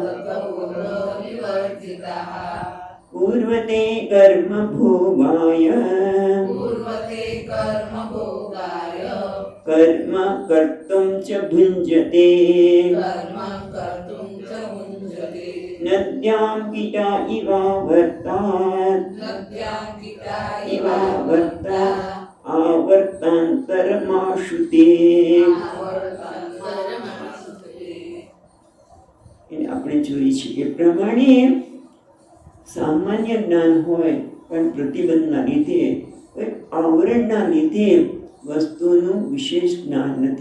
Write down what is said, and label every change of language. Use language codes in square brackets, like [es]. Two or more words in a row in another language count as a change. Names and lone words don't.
[sa] पूर्वते कर्म भोगाय कर्म कर्तुं च भुञ्जते नद्यां कीटा इवावर्ता आवर्तान्तरमाशुते. [gu] આપણે જોઈએ છીએ એ પ્રમાણે સામાન્ય જ્ઞાન હોય પણ પ્રતિબંધના લીધે આવરણના લીધે વસ્તુનું વિશેષ જ્ઞાન નથી.